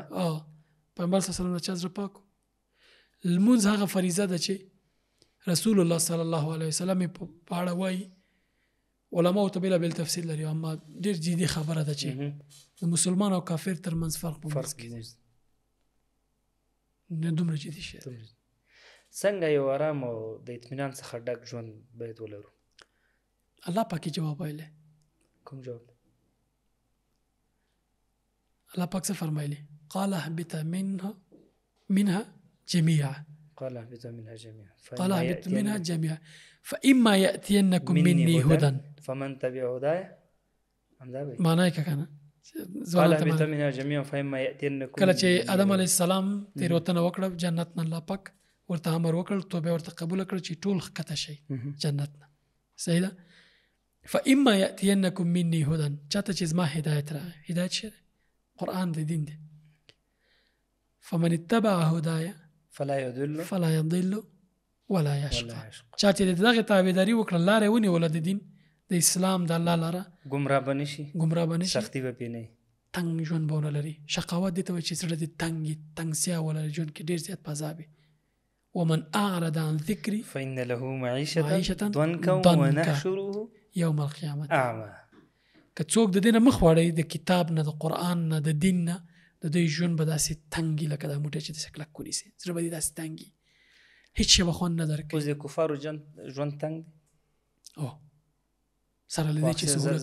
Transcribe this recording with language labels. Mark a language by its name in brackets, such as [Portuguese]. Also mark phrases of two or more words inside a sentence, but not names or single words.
[Pashto] پیغمبر صلی الله علیه وسلم نه چا زړه پاک و. لمونځ هغه فریضه ده چې رسول الله صلی الله علیه وسلم په اړه وایي علماو ته بېلابېل تفصیل لري اما ډېر جدي خبره ده چې د مسلمان او کافر ترمنځ فرق په منځ کې دی دومره جدي شی دی. څنګه یو ارام او د اطمینان څخه ډک ژوند باید ولرو؟ الله پاک جواب ویلی. کوم جواب؟ الله پاک څه فرمایلی؟ [Arabic] قال اهبط منها جميعا فإما يأتينكم مني هدى فمن تبع هدايا [Pashto] معنی که کنه [Arabic] قال اهبط منها جميعا فإما يأتينكم [Pashto] کله چې آدم علیه السلام تیروتنه وکړه جنت نه الله پاک ورته امر وکړ توبه ورته قبول کړ چې ټول ښکته شي جنت نه. صحیح ده. [Arabic] فاما یاتینکم مني هدى، [Pashto] چاته چې زما هدایت راغی، هدایت شه قرآن دی، دین دی. [Arabic] فمن اتبع هدایا فلا يضل ولا يشقى، [Pashto] چا چې دغه تابعداري وکړه، لارې ونیوله د دین د اسلام د الله لاره، ګمراه بنشي، سختی به پې نه وي، تنګ ژوند به ونه لري. شقاوت دې ته وایي چې زړه دې تنګسیا ولري، ژوند کې ډېر زیات په عذاب وي. [Arabic] ومن اعرض عن ذکري فإن له معیشة ضنکا ونحشره یوم القیامة اعمى. [Pashto] که څوک د دې نه مخ واړوي، د کتاب نه، د قرآن نه، د دین نه، د دوی ژوند به داسې تنګي لکه دا موټی چې داسې کلک ونیسي، زړه به دې داسې تنګي، هېڅ شی به خوند نه درکوي. اوس د کفارو ژوند تنګ دی سره له دې چې سهولتونه